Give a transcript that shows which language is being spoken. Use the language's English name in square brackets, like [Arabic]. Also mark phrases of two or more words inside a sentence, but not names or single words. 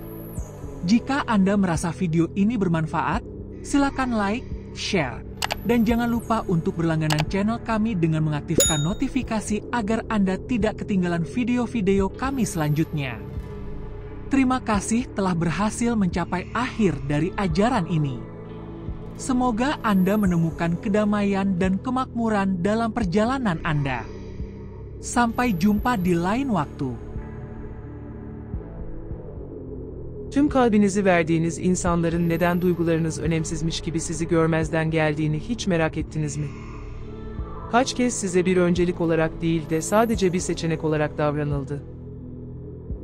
[Indonesian] Jika Anda merasa video ini bermanfaat, silakan like, share, dan jangan lupa untuk berlangganan channel kami dengan mengaktifkan notifikasi agar Anda tidak ketinggalan video-video kami selanjutnya. Terima kasih telah berhasil mencapai akhir dari ajaran ini. Semoga Anda menemukan kedamaian dan kemakmuran dalam perjalanan Anda. Sampai jumpa di lain waktu. [Turkish] Tüm kalbinizi verdiğiniz insanların neden duygularınız önemsizmiş gibi sizi görmezden geldiğini hiç merak ettiniz mi? Kaç kez size bir öncelik olarak değil de sadece bir seçenek olarak davranıldı?